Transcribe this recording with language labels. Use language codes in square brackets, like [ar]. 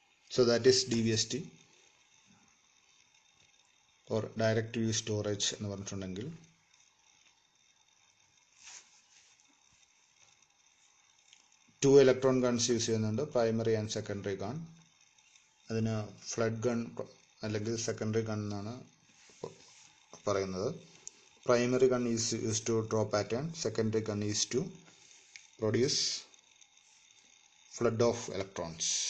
[en] So that is DVST or direct to use storage [ml] എന്ന് പറഞ്ഞിട്ടുണ്ടെങ്കിൽ. [en] Two electron guns use ചെയ്യുന്നുണ്ട്, primary and secondary gun. അതിന് flood gun അല്ലെങ്കിൽ secondary gun [ml] എന്നാണ് പറയുന്നത്. [en] Primary gun is used to draw pattern, secondary gun is to produce flood of electrons.